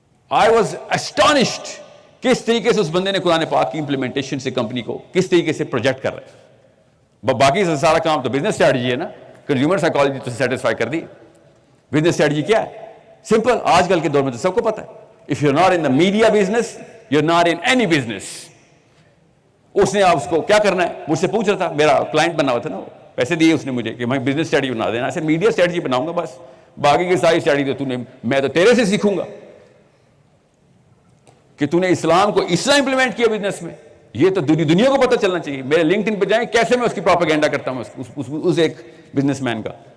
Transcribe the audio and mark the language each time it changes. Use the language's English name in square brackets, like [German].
[English] I was astonished [Urdu] کس طریقے سے اس بندے نے قرآن پاک کی امپلیمنٹیشن سے کمپنی کو کس طریقے سے پروجیکٹ کر رہے ہیں. باقی سارا کام تو بزنس اسٹریٹجی ہے نا, کنزیومر سائیکالوجی تو سیٹسفائی کر دی. بزنس اسٹریٹجی کیا ہے؟ سمپل, آج کل کے دور میں تو سب کو پتا ہے. [English] If you're not in the media business, you're not in any business. [Urdu] اس نے آپ اس کو کیا کرنا ہے مجھ سے پوچھ رہا تھا, میرا کلائنٹ بنا ہوا تھا نا, وہ پیسے دیے اس نے مجھے کہ میں بزنس اسٹریٹجی بنا دینا. ایسے میڈیا اسٹریٹجی بناؤں گا بس, باقی کی ساری اسٹریٹجی تو میں تو تیرے سے سیکھوں گا کہ تو نے اسلام کو اس طرح امپلیمنٹ کیا بزنس میں. یہ تو دنیا کو پتہ چلنا چاہیے. میرے لنکڈ ان پہ جائیں کیسے میں اس کی پروپیگنڈا کرتا ہوں اس ایک بزنس مین کا.